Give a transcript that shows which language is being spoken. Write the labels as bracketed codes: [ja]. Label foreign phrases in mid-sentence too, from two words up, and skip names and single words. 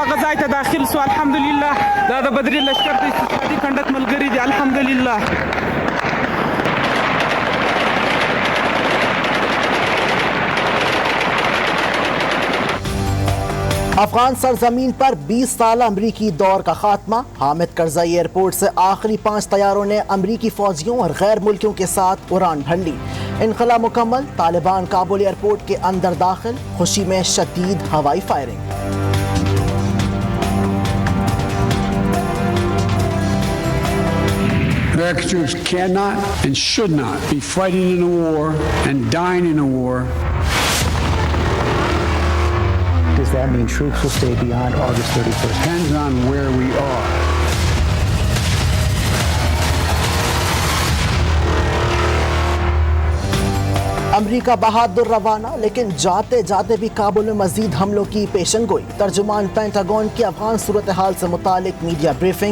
[ps] پای ته داخل سو الحمدلله دا د بدري لشکر د استشهادي کنډک ملګری دي الحمدلله. [ur] افغان سرزمین پر 20 سال امریکی دور کا خاتمہ. حامد کرزئی ایئرپورٹ سے آخری 5 طیاروں نے امریکی فوجیوں اور غیر ملکیوں کے ساتھ اڑان بھر لی. انخلا مکمل. طالبان کابل ایئرپورٹ کے اندر داخل۔ خوشی میں شدید ہوائی فائرنگ. [en] American troops cannot and should not be fighting in a war and dying in a war. Does that mean troops will stay beyond August 31st? Depends on where we are. [ur] امریکہ بہادر روانہ، لیکن جاتے جاتے بھی کابل میں مزید حملوں کی پیشنگوئی. ترجمان پینٹاگون کی افغان صورت حال سے متعلق میڈیا بریفنگ.